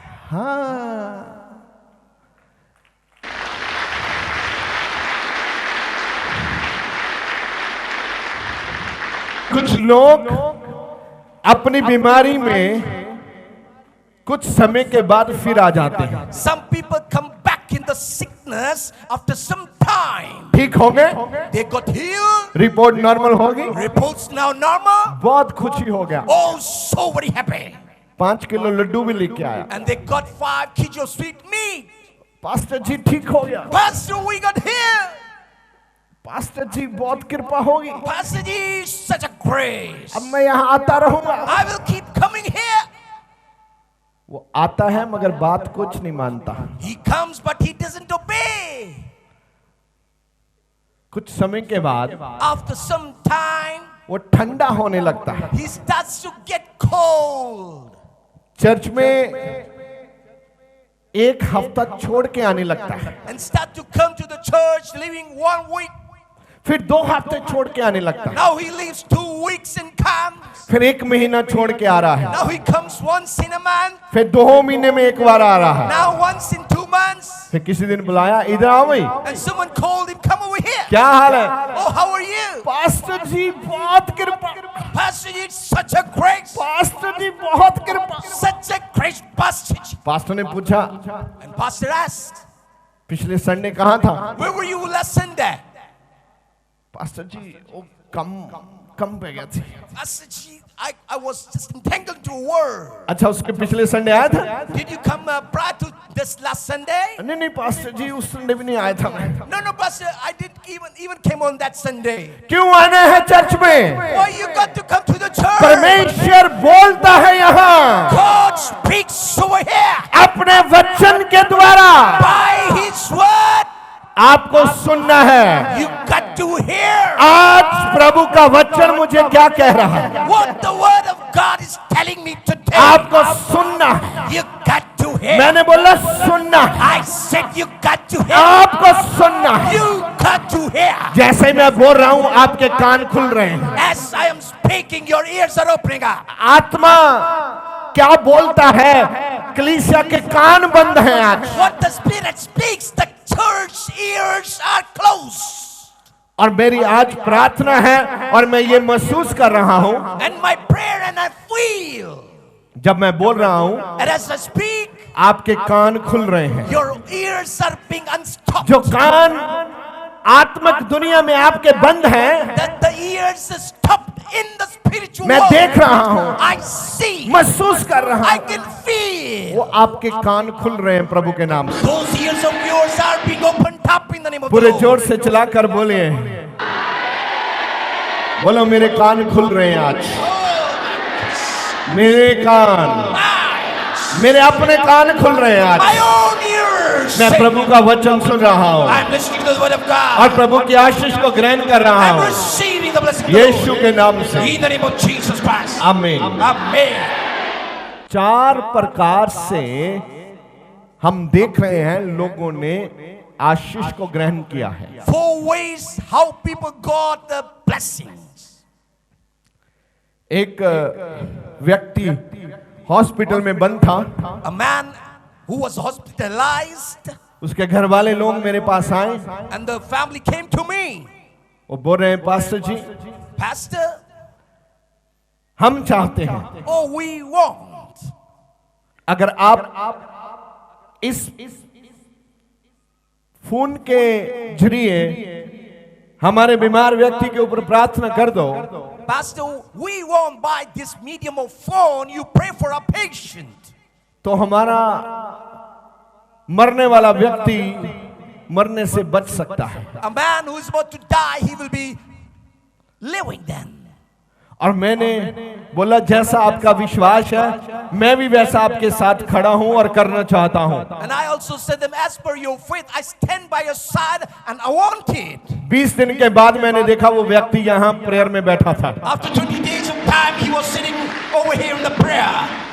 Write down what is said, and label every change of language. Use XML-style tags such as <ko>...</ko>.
<hi>हाँ। कुछ लोग अपनी बीमारी में कुछ समय के बाद फिर आ जाते हैं।</hi> <en>Some people come back in the sickness after some time.</en> <hi>ठीक हो गए,</hi> <en>They got healed.</en> <hi>Report normal होगी,</hi> <en>Reports now normal.</en> <hi>बहुत खुशी हो गया।</hi> <en>Oh, so very happy.</en> <hi>5 kilo Laddu भी लेके आया।</hi> <en>And they got 5 kg of sweet meat.</en> <hi>Pastor जी ठीक हो गया,</hi> <en>Pastor, we got healed.</en> <hi>Pastor जी बहुत कृपा होगी,</hi> <en>Pastor Ji, such a grace.</en> <hi>अब मैं यहाँ आता रहूंगा।</hi> <en>I will keep coming here.</en> <hi>वो आता है मगर बात कुछ नहीं मानता।</hi> <en>He comes, but he doesn't obey.</en> <hi>कुछ समय के बाद</hi> <en>After some time,</en> <hi>वो ठंडा होने लगता है।</hi> <en>he starts to get cold.</en> <hi>Church में एक हफ्ता छोड़ के आने लगता है,</hi> <en>And start to come to the church, living 1 week.</en> <hi>फिर 2 हफ्ते छोड़ के आने लगता है,</hi> <en>Now he lives 2 weeks and comes.</en> <hi>फिर 1 महीना छोड़ के आ रहा है,</hi> <en>Now he comes once in a month.</en> <hi>फिर 2 महीने में एक बार आ रहा है,</hi> <en>Now once in 2 months.</en> <hi>फिर किसी दिन बुलाया, इधर आओ भाई,</hi> <en>And someone called him, come over here.</en> <hi>क्या हाल है?</hi> <en>Oh, how are you?</en> <hi>Pastor जी बहुत कृपा,</hi> <en>Pastor Ji, it's such a grace.</en> <hi>Pastor जी बहुत कृपा।</hi> <en>Such a great Pastor Ji.</en> <hi>Pastor ने पूछा,</hi> <en>And Pastor asked,</en> <hi>पिछले संडे कहाँ था?</hi> <en>where were you last Sunday?</en> <hi>Pastor जी वो कम पे गया थी।</hi> <en>Pastor Ji, I was just entangled into a word.</en> <hi>अच्छा, उसके पिछले संडे आया था?</hi> <en>Did you come prior to this last Sunday?</en> <hi>नहीं पास्टर जी उस संडे भी नहीं आया था मैं।</hi> <en>No, Pastor, I didn't even came on that Sunday.</en> <hi>क्यों आना है चर्च में?</hi> <en>Why you got to come to the church?</en> <hi>परमेश्वर बोलता है यहाँ</hi> <en>God speaks over here</en> <hi>अपने वचन के द्वारा,</hi> <en>by His word.</en> <hi>आपको सुनना है।</hi> <en>You got to hear</en> <hi>आज प्रभु का वचन मुझे क्या कह रहा है,</hi> <en>what the word of God is telling me today.</en> <hi>आपको सुनना है।</hi> <en>You got to hear.</en> <hi>मैंने बोला सुनना है,</hi> <en>I said you got to hear.</en> <hi>आपको सुनना है।</hi> <en>You got to hear.</en> <hi>जैसे ही मैं बोल रहा हूँ आपके कान खुल रहे हैं।</hi> <en>As I am speaking, your ears are opening up.</en> <hi>आत्मा क्या बोलता है, कलीसिया के कान बंद हैं आज,</hi> <en>What the Spirit speaks, the church ears are closed.</en> <hi>और मेरी आज प्रार्थना है और मैं ये महसूस कर रहा हूँ,</hi> <en>And my prayer and I feel,</en> <hi>जब मैं बोल रहा हूँ</hi> <en>and as I speak,</en> <hi>आपके कान खुल रहे हैं।</hi> <en>your ears are being unstopped.</en> <hi>जो कान आत्मिक दुनिया में आपके बंद हैं,</hi> <en>That the ears are stopped in the spiritual</en> <hi>मैं</hi> <en>world.</en> <hi>देख रहा हूँ,</hi> <en>I see.</en> <hi>महसूस कर रहा</hi> <en>I</en> <hi>हूँ,</hi> <en>can feel.</en> <hi>वो आपके कान खुल रहे हैं प्रभु के नाम से।</hi> <en>Those ears of yours are being opened up in the name of the</en> <hi>पूरे</hi> <en>Lord.</en> <hi>जोर से चलाकर बोलिए, बोलो मेरे कान खुल रहे हैं आज, मेरे कान, मेरे अपने कान खुल रहे हैं आज।</hi> <en>My own ears.</en> <hi>मैं प्रभु का वचन सुन रहा हूँ</hi> <en>I'm listening to the word of God.</en> <hi>और प्रभु की आशीष को ग्रहण कर रहा</hi> <en>I'm</en> <hi>हूँ,</hi> <en>receiving the blessing of the</en> <hi>Yeshu</hi> <en>Lord.</en> <hi>के नाम से,</hi> <en>In the name of Jesus Christ.</en> <hi>आमीन।</hi> <en>Amen.</en> <hi>4 प्रकार से हम देख रहे हैं लोगों ने आशीष को ग्रहण किया है।</hi> <en>4 ways how people got the blessings.</en> <hi>एक व्यक्ति हॉस्पिटल में बंद था,</hi> <en>A man who was hospitalized,</en> <hi>उसके घर वाले लोग मेरे पास आए,</hi> <en>and the family came to me.</en> <hi>वो बोल रहे हैं पास्टर जी</hi> <en>Pastor,</en> <hi>हम चाहते हैं</hi> <en>oh, we want.</en> <hi>अगर आप इस फोन के जरिए हमारे बीमार व्यक्ति के ऊपर प्रार्थना कर दो,</hi> <en>Pastor, we want by this medium of phone, you pray for a patient.</en> <hi>तो हमारा मरने वाला व्यक्ति मरने से बच सकता है।</hi> <en>A man who is about to die, he will be living then.</en> <hi>और मैंने बोला जैसा आपका विश्वास है मैं भी वैसा आपके साथ खड़ा हूं और करना चाहता हूं।</hi> <en>And I also said them, as per your faith, I stand by your side and I want it.</en> <hi>20 दिन के बाद मैंने देखा वो व्यक्ति यहाँ प्रेयर में बैठा था।</hi> <en>After 20 days of time, he was sitting over here in the prayer.</en>